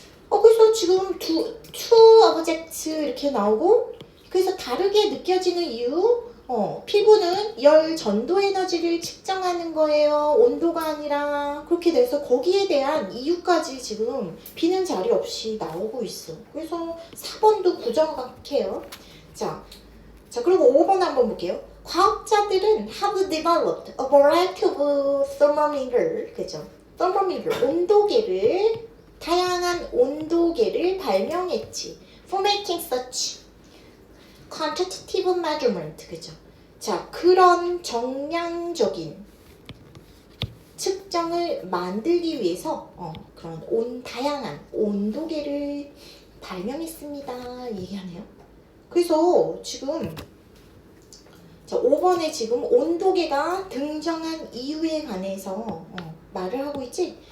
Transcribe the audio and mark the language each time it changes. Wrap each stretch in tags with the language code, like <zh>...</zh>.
<ko>그래서 지금</ko> <en>two objects</en> <ko>이렇게 나오고, 그래서 다르게 느껴지는 이유, 피부는 열 전도 에너지를 측정하는 거예요. 온도가 아니라. 그렇게 돼서 거기에 대한 이유까지 지금 비는 자리 없이 나오고 있어. 그래서 4번도 부정확해요. 자, 그리고 5번 한번 볼게요. 과학자들은</ko> <en>have developed a variety of thermometer, 그죠?</en> <ko>thermometer, 온도계를, 다양한 온도계를 발명했지.</ko> <en>for making such quantitative measurement, 그죠?</en> <ko>자, 그런 정량적인 측정을 만들기 위해서 그런 다양한 온도계를 발명했습니다. 얘기하네요. 그래서 지금 자, 5번에 지금 온도계가 등장한 이유에 관해서 말을 하고 있지.</ko>